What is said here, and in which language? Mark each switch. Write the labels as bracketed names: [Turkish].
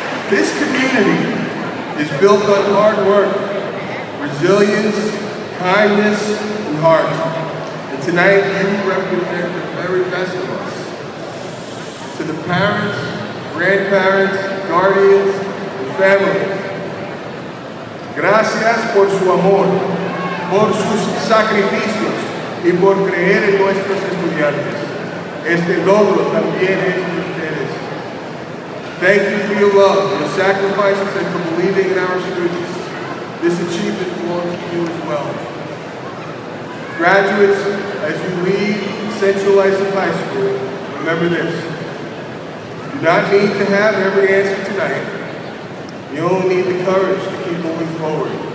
[English] This community is built on hard work, resilience, kindness, and heart. And tonight you represent the very best of us. To the parents, grandparents, guardians, and families, [Spanish] gracias por su amor, por sus sacrificios y por creer en nuestros estudiantes. Este logro también es de ustedes. [English] Thank you for your love, your sacrifices, and for believing in our students. This achievement belongs to you as well. Graduates, as you leave Central Islip High School, remember this. You do not need to have every answer tonight. You only need the courage to keep moving forward.